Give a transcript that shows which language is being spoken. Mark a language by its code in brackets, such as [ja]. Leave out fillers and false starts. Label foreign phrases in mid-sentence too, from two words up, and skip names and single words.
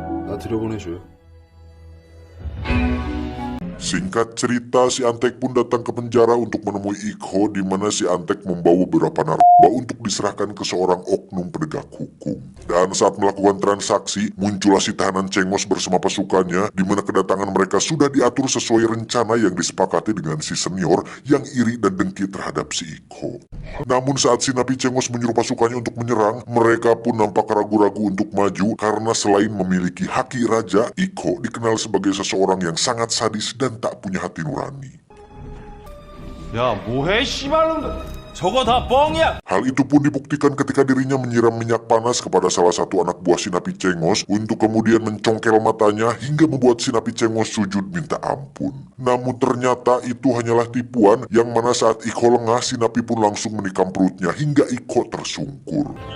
[ko] 나 들여보내줘요. [id] Singkat cerita, si Antek pun datang ke penjara untuk menemui Iko, di mana si Antek membawa beberapa narkoba untuk diserahkan ke seorang oknum penegak hukum. Dan saat melakukan transaksi, muncullah si tahanan Cengos bersama pasukannya, di mana kedatangan mereka sudah diatur sesuai rencana yang disepakati dengan si senior yang iri dan dengki terhadap si Iko. Namun saat si Napi Cengos menyuruh pasukannya untuk menyerang, mereka pun nampak ragu-ragu untuk maju karena selain memiliki haki raja, Iko dikenal sebagai seseorang yang sangat sadis dan tak punya hati nurani. [ko] 야, 뭐해, 씨발놈들. 저거 다 뻥이야. [id] Hal itu pun dibuktikan ketika dirinya menyiram minyak panas kepada salah satu anak buah si Napi Cengos untuk kemudian mencongkel matanya hingga membuat si Napi Cengos sujud minta ampun. Namun ternyata itu hanyalah tipuan yang mana saat Iko lengah, si Napi pun langsung menikam perutnya hingga Iko tersungkur.